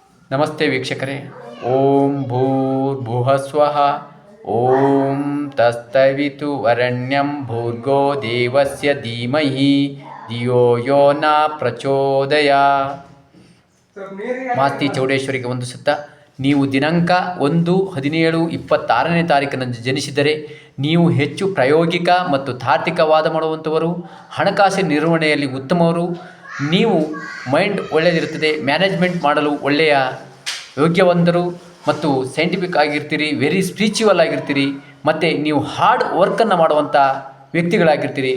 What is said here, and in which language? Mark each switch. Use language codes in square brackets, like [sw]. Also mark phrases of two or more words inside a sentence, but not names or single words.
[kn] ನಮಸ್ತೆ ವೀಕ್ಷಕರೇ. [sa] ಓಂ ಭೂರ್ಭುವಃ ಸ್ವಃ. ಓಂ ತತ್ಸವಿತು ವರೆಣ್ಯಂ ಭರ್ಗೋ ದೇವಸ್ಯ ಧೀಮಹಿ ಧಿಯೋ ಯೋ ನ ಪ್ರಚೋದಯಾತ್. [kn] ಮಾಸ್ತಿ ಚೌಡೇಶ್ವರಿಗೆ ಒಂದು ಸುತ್ತ. ನೀವು ದಿನಾಂಕ 1/17/26ನೇ ತಾರೀಕಿನಂದು ಜನಿಸಿದರೆ ನೀವು ಹೆಚ್ಚು ಪ್ರಾಯೋಗಿಕ ಮತ್ತು ತಾರ್ಕಿಕವಾದ ಮಾಡುವಂಥವರು, ಹಣಕಾಸಿನ ನಿರ್ವಹಣೆಯಲ್ಲಿ ಉತ್ತಮವರು, ನೀವು ಮೈಂಡ್ ಒಳ್ಳೆಯದಿರುತ್ತದೆ, ಮ್ಯಾನೇಜ್ಮೆಂಟ್ ಮಾಡಲು ಒಳ್ಳೆಯ ಯೋಗ್ಯವಂತರು ಮತ್ತು ಸೈಂಟಿಫಿಕ್ ಆಗಿರ್ತೀರಿ, [en] very spiritual [kn] ಆಗಿರ್ತೀರಿ, ಮತ್ತು ನೀವು [en] hard workannu [kn] ಮಾಡುವಂಥ ವ್ಯಕ್ತಿಗಳಾಗಿರ್ತೀರಿ.